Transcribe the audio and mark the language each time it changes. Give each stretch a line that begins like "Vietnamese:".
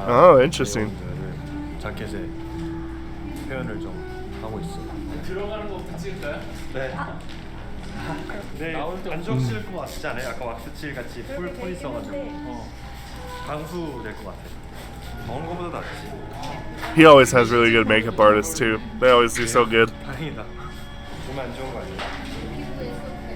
English: Oh, interesting.
Korean: 내용들을 자켓에 표현을 좀 하고 있어요. 들어가는 거부터 찍을까요? 네. 네, 안쪽 쓸 것 같지 않아요? 아까 왁스칠 같이 풀 있어가지고 방수 될 것 같아요. 먹는 거보다 낫지.
English: He always has really good makeup artists too. They always do so good.
Korean: 다행이다. 몸에 안 좋은 거 아니에요?